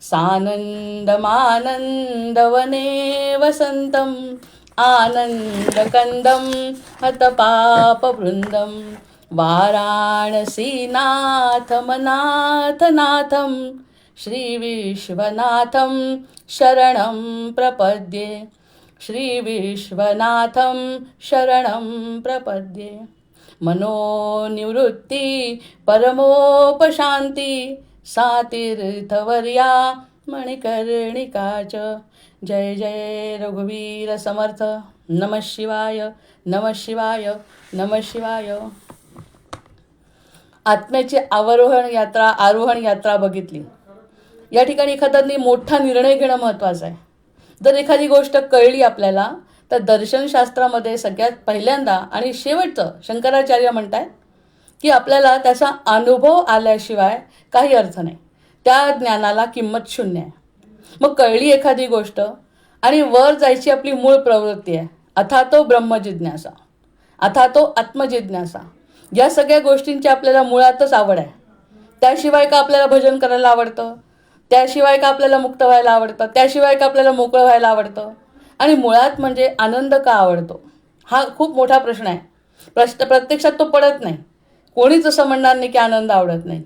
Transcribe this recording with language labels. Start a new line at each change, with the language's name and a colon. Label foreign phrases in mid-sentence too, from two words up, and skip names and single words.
Sanskrit: सानन्दमानन्दवने वसन्तम् आनन्दकन्दं हतपापवृन्दं वाराणसीनाथमनाथनाथं श्रीविश्वनाथं शरणं प्रपद्ये श्रीविश्वनाथं शरणं प्रपद्ये। मनोनिवृत्ति परमोपशान्ति सा तीर्थवर्या मणिकर्णिका च।
Marathi: जय जय रघुवीर समर्थ।
Sanskrit: नमः शिवाय, नमः शिवाय, नमः शिवाय।
Marathi: आत्म्याची आरोहण यात्रा बघितली। या ठिकाणी एखाद्याने मोठा निर्णय घेणं महत्त्वाचं आहे। जर एखादी गोष्ट कळली आपल्याला तर दर्शनशास्त्रामध्ये सगळ्यात पहिल्यांदा आणि शेवटचं शंकराचार्य म्हणतात की आपल्याला त्याचा अनुभव आल्याशिवाय काही अर्थ नाही, त्या ज्ञानाला किंमत शून्य आहे। मग कळली एखादी गोष्ट आणि वर जायची आपली मूळ प्रवृत्ती आहे,
Sanskrit: अथातो ब्रह्मजिज्ञासा, अथातो आत्मजिज्ञासा।
Marathi: या सगळ्या गोष्टींची आपल्याला मुळातच आवड आहे। त्याशिवाय का आपल्याला भजन करायला आवडतं, त्याशिवाय का आपल्याला मुक्त व्हायला आवडतं, त्याशिवाय का आपल्याला मोकळं व्हायला आवडतं, आणि मुळात म्हणजे आनंद का आवडतो, हा खूप मोठा प्रश्न आहे। प्रत्यक्षात तो पडत नाही। कोणीच असं म्हणणार नाही की आनंद आवडत नाही।